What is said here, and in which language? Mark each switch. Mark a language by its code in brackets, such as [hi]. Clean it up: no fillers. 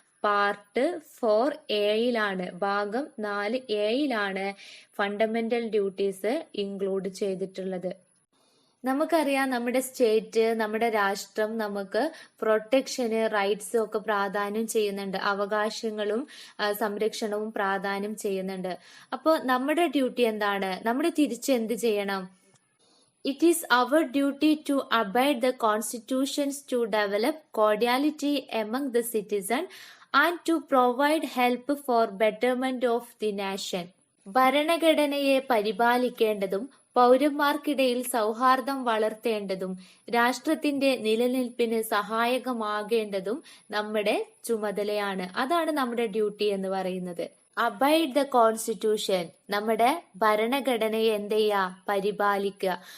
[ml] Part 4A ഭാഗം 4A fundamental duties include ചെയ്തിട്ടുള്ളത്. നമുക്കറിയാം നമ്മുടെ സ്റ്റേറ്റ്, നമ്മുടെ രാഷ്ട്രം നമുക്ക് പ്രൊട്ടക്ഷന്, റൈറ്റ്സും ഒക്കെ പ്രാധാന്യം ചെയ്യുന്നുണ്ട്. അവകാശങ്ങളും സംരക്ഷണവും പ്രാധാന്യം ചെയ്യുന്നുണ്ട്. അപ്പോൾ നമ്മുടെ ഡ്യൂട്ടി എന്താണ്? നമ്മുടെ തിരിച്ച് എന്ത് ചെയ്യണം? [en] It is our duty to abide the constitutions, to develop cordiality among the citizens and to provide help for betterment of the nation. [ml] ഭരണഘടനയെ പരിപാലിക്കേണ്ടതും പൗരന്മാർക്കിടയിൽ സൗഹാർദ്ദം വളർത്തേണ്ടതും രാഷ്ട്രത്തിന്റെ നിലനിൽപ്പിന് സഹായകമാകേണ്ടതും നമ്മുടെ ചുമതലയാണ്. അതാണ് നമ്മുടെ ഡ്യൂട്ടി എന്ന് പറയുന്നത്. [en] abide the constitution, [ml] നമ്മുടെ ഭരണഘടനയെ എന്ത് ചെയ്യുക? പരിപാലിക്കുക.